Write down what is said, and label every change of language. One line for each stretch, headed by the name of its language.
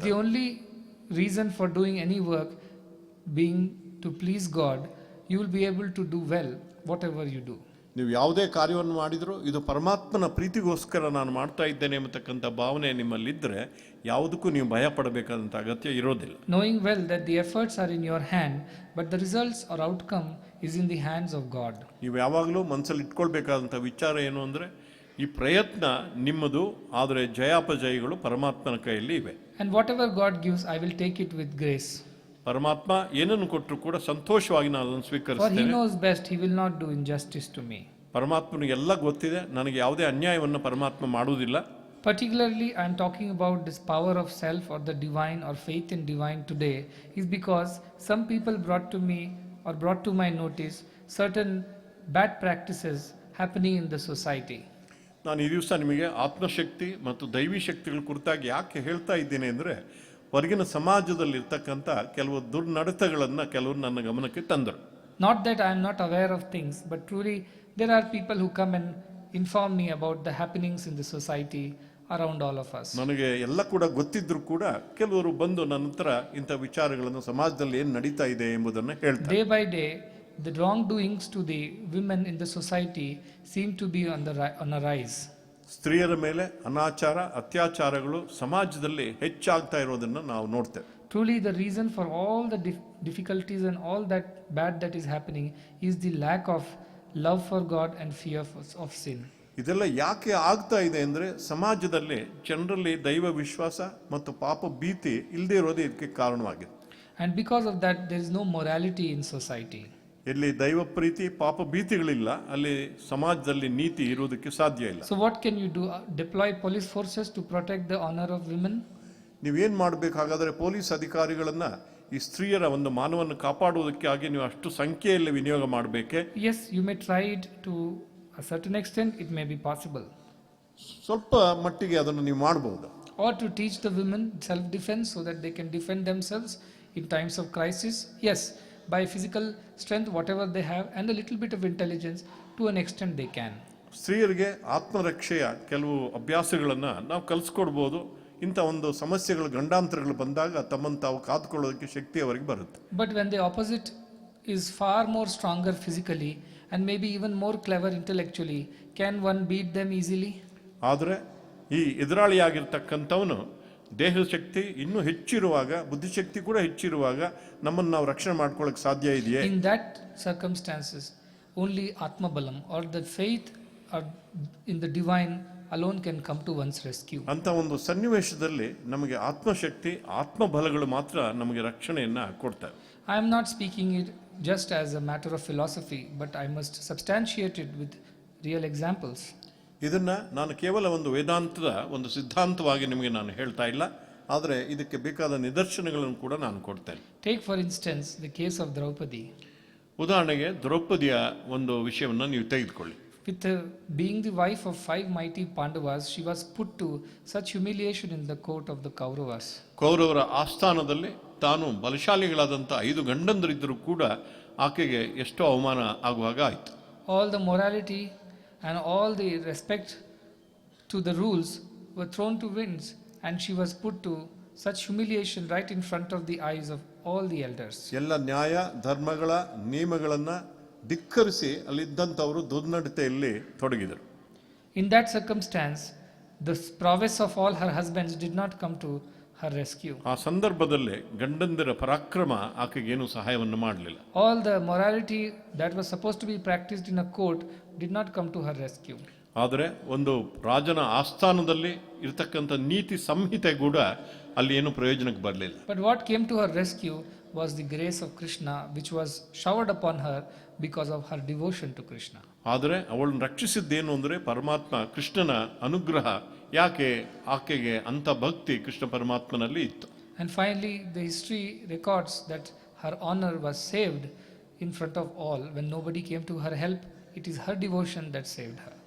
English: With the only reason for doing any work being to please God, you will be able to do well whatever you do.
Kannada: ನೀವು ಯಾವುದೇ ಕಾರ್ಯವನ್ನು ಮಾಡಿದರೂ ಇದು ಪರಮಾತ್ಮನ ಪ್ರೀತಿಗೋಸ್ಕರ ನಾನು ಮಾಡ್ತಾ ಇದ್ದೇನೆ ಎಂಬತಕ್ಕಂಥ ಭಾವನೆ ನಿಮ್ಮಲ್ಲಿದ್ದರೆ ಯಾವುದಕ್ಕೂ ನೀವು ಭಯ ಪಡಬೇಕಾದಂಥ ಅಗತ್ಯ ಇರೋದಿಲ್ಲ.
English: Knowing well that the efforts are in your hand, but the results or outcome is in the hands of God.
Kannada: ನೀವು ಯಾವಾಗಲೂ ಮನಸ್ಸಲ್ಲಿ ಇಟ್ಕೊಳ್ಬೇಕಾದಂಥ ವಿಚಾರ ಏನು ಅಂದರೆ ಈ ಪ್ರಯತ್ನ ನಿಮ್ಮದು, ಆದರೆ ಜಯಾಪಜಯಗಳು ಪರಮಾತ್ಮನ ಕೈಯಲ್ಲಿ ಇವೆ.
English: And whatever God gives, I will take it with grace.
Kannada: ಪರಮಾತ್ಮ ಏನನ್ನು ಕೊಟ್ಟರು ಕೂಡ ಸಂತೋಷವಾಗಿ ನಾನು ಅದನ್ನು
English: For He
Kannada: ಸ್ವೀಕರಿಸ್ತೇನೆ.
English: knows best, He will not do injustice to me.
Kannada: ಪರಮಾತ್ಮನಿಗೆ ಎಲ್ಲ ಗೊತ್ತಿದೆ, ನನಗೆ ಯಾವುದೇ ಅನ್ಯಾಯವನ್ನು ಪರಮಾತ್ಮ ಮಾಡುವುದಿಲ್ಲ.
English: Particularly, I am talking about this power of self or the divine or faith in divine today is because some people brought to me or brought to my notice certain bad practices happening in the society.
Kannada: ನಾನು ಈ ದಿವಸ ನಿಮಗೆ ಆತ್ಮಶಕ್ತಿ ಮತ್ತು ದೈವಿ ಶಕ್ತಿಗಳ ಕುರಿತಾಗಿ ಯಾಕೆ ಹೇಳ್ತಾ ಇದ್ದೀನಿ ಅಂದರೆ, ಹೊರಗಿನ ಸಮಾಜದಲ್ಲಿರ್ತಕ್ಕಂಥ ಕೆಲವು ದುರ್ನಡತೆಗಳನ್ನು ಕೆಲವರು ನನ್ನ ಗಮನಕ್ಕೆ ತಂದರು.
English: Not that I am not aware of things, but truly there are people who come and inform me about the happenings in the society around all of us.
Kannada: ನನಗೆ ಎಲ್ಲ ಕೂಡ ಗೊತ್ತಿದ್ರು ಕೂಡ ಕೆಲವರು ಬಂದು ನನ್ನ ಹತ್ರ ಇಂಥ ವಿಚಾರಗಳನ್ನು ಸಮಾಜದಲ್ಲಿ ಏನು ನಡೀತಾ ಇದೆ ಎಂಬುದನ್ನು ಹೇಳ್ತಾರೆ.
English: Day by day, the wrongdoings to the women in the society seem to be on a rise.
Kannada: ಸ್ತ್ರೀಯರ ಮೇಲೆ ಅನಾಚಾರ ಅತ್ಯಾಚಾರಗಳು ಸಮಾಜದಲ್ಲಿ ಹೆಚ್ಚಾಗ್ತಾ ಇರೋದನ್ನು ನಾವು ನೋಡ್ತೇವೆ.
English: Truly the reason for all the difficulties and all that bad that is happening is the lack of love for God and fear of sin.
Kannada: ಇದೆಲ್ಲ ಯಾಕೆ ಆಗ್ತಾ ಇದೆ ಅಂದರೆ ಸಮಾಜದಲ್ಲಿ ಜನರಲ್ಲಿ ದೈವ ವಿಶ್ವಾಸ ಮತ್ತು ಪಾಪ ಭೀತಿ ಇಲ್ಲದೆ ಇರೋದು ಇದಕ್ಕೆ ಕಾರಣವಾಗಿದೆ.
English: And because of that there is no morality in society.
Kannada: ಎಲ್ಲಿ ದೈವ ಪ್ರೀತಿ ಪಾಪ ಭೀತಿಗಳಿಲ್ಲ ಅಲ್ಲಿ ಸಮಾಜದಲ್ಲಿ ನೀತಿ ಇರುವುದಕ್ಕೆ ಸಾಧ್ಯ ಇಲ್ಲ.
English: So what can you do? Deploy police forces to protect the honor of women?
Kannada: ನೀವೇನು ಮಾಡಬೇಕಾಗಾದರೆ ಪೊಲೀಸ್ ಅಧಿಕಾರಿಗಳನ್ನ ಈ ಸ್ತ್ರೀಯರ ಒಂದು ಮಾನವನ್ನು ಕಾಪಾಡುವುದಕ್ಕಾಗಿ ನೀವು ಅಷ್ಟು ಸಂಖ್ಯೆಯಲ್ಲಿ ವಿನಿಯೋಗ ಮಾಡಬೇಕೆ?
English: Yes, you may try it to a certain extent, it may be possible.
Kannada: ಸ್ವಲ್ಪ ಮಟ್ಟಿಗೆ ಅದನ್ನು ನೀವು ಮಾಡಬಹುದು.
English: Or to teach the women self-defense so that they can defend themselves in times of crisis. Yes, by physical strength, whatever they have, and a little bit of intelligence, to an extent they can.
Kannada: ಸ್ತ್ರೀಯರಿಗೆ ಆತ್ಮರಕ್ಷೆಯ ಕೆಲವು ಅಭ್ಯಾಸಗಳನ್ನು ನಾವು ಕಲಿಸ್ಕೊಡ್ಬೋದು. ಇಂಥ ಒಂದು ಸಮಸ್ಯೆಗಳು ಗಂಡಾಂತರಗಳು ಬಂದಾಗ ತಮ್ಮನ್ನು ತಾವು ಕಾದುಕೊಳ್ಳೋದಕ್ಕೆ ಶಕ್ತಿ ಅವರಿಗೆ ಬರುತ್ತೆ.
English: But when the opposite is far more stronger physically and maybe even more clever intellectually, can one beat them easily?
Kannada: ಆದರೆ ಈ ಎದುರಾಳಿಯಾಗಿರ್ತಕ್ಕಂಥವನು ದೇಹದ ಶಕ್ತಿ ಇನ್ನೂ ಹೆಚ್ಚಿರುವಾಗ ಬುದ್ಧಿಶಕ್ತಿ ಕೂಡ ಹೆಚ್ಚಿರುವಾಗ ನಮ್ಮನ್ನು ನಾವು ರಕ್ಷಣೆ ಮಾಡ್ಕೊಳ್ಳೋಕೆ ಸಾಧ್ಯ ಇದೆಯೇ?
English: In that circumstances, only Atma Balam or the faith or in the divine alone can come to one's rescue.
Kannada: ಅಂತ ಒಂದು ಸನ್ನಿವೇಶದಲ್ಲಿ ನಮಗೆ ಆತ್ಮಶಕ್ತಿ ಆತ್ಮಬಲಗಳು ಮಾತ್ರ ನಮಗೆ ರಕ್ಷಣೆಯನ್ನ ಕೊಡ್ತವೆ.
English: I am not speaking it just as a matter of philosophy, but I must substantiate it with real examples.
Kannada: ಇದನ್ನ ನಾನು ಕೇವಲ ಒಂದು ವೇದಾಂತದ ಒಂದು ಸಿದ್ಧಾಂತವಾಗಿ ನಿಮಗೆ ನಾನು ಹೇಳ್ತಾ ಇಲ್ಲ, ಆದರೆ ಇದಕ್ಕೆ ಬೇಕಾದ ನಿದರ್ಶನಗಳನ್ನು ಕೂಡ ನಾನು ಕೊಡ್ತೇನೆ.
English: Take for instance the case of Draupadi.
Kannada: ಉದಾಹರಣೆಗೆ ದ್ರೌಪದಿಯ ಒಂದು ವಿಷಯವನ್ನು ನೀವು ತೆಗೆದುಕೊಳ್ಳಿ.
English: With being the wife of 5 mighty Pandavas, she was put to such humiliation in the court of the Kauravas.
Kannada: ಕೌರವರ ಆಸ್ಥಾನದಲ್ಲಿ ತಾನು ಬಲಶಾಲಿಗಳಾದಂಥ 5 ಗಂಡಂದರಿದ್ದರೂ ಕೂಡ ಆಕೆಗೆ ಎಷ್ಟೋ ಅವಮಾನ ಆಗುವಾಗ ಆಯಿತು.
English: All the morality and all the respect to the rules were thrown to winds, and she was put to such humiliation right in front of the eyes of all the elders.
Kannada: ಎಲ್ಲ ನ್ಯಾಯ ಧರ್ಮಗಳ ನಿಯಮಗಳನ್ನು ಧಿಕ್ಕರಿಸಿ ಅಲ್ಲಿದ್ದಂಥವರು ದುರ್ನಡತೆಯಲ್ಲಿ ತೊಡಗಿದರು.
English: In that circumstance, the prowess of all her husbands did not come to her rescue.
Kannada: ಆ ಸಂದರ್ಭದಲ್ಲಿ ಗಂಡಂದಿರ ಪರಾಕ್ರಮ ಆಕೆಗೇನು ಸಹಾಯವನ್ನು ಮಾಡಲಿಲ್ಲ.
English: All the morality that was supposed to be practiced in a court did not come to her rescue.
Kannada: ಆದರೆ ಒಂದು ರಾಜನ ಆಸ್ಥಾನದಲ್ಲಿ ಇರತಕ್ಕಂಥ ನೀತಿ ಸಂಹಿತೆ ಕೂಡ ಅಲ್ಲಿ ಏನು ಪ್ರಯೋಜನಕ್ಕೆ ಬರಲಿಲ್ಲ.
English: But what came to her rescue was the grace of Krishna, which was showered upon her because of her devotion to Krishna.
Kannada: ಆದರೆ ಅವಳನ್ನು ರಕ್ಷಿಸಿದ್ದೇನು ಅಂದರೆ ಪರಮಾತ್ಮ ಕೃಷ್ಣನ ಅನುಗ್ರಹ. ಯಾಕೆ ಆಕೆಗೆ ಅಂಥ ಭಕ್ತಿ ಕೃಷ್ಣ ಪರಮಾತ್ಮನಲ್ಲಿ ಇತ್ತು.
English: And finally the history records that her honor was saved in front of all when nobody came to her help. It is her devotion that saved her.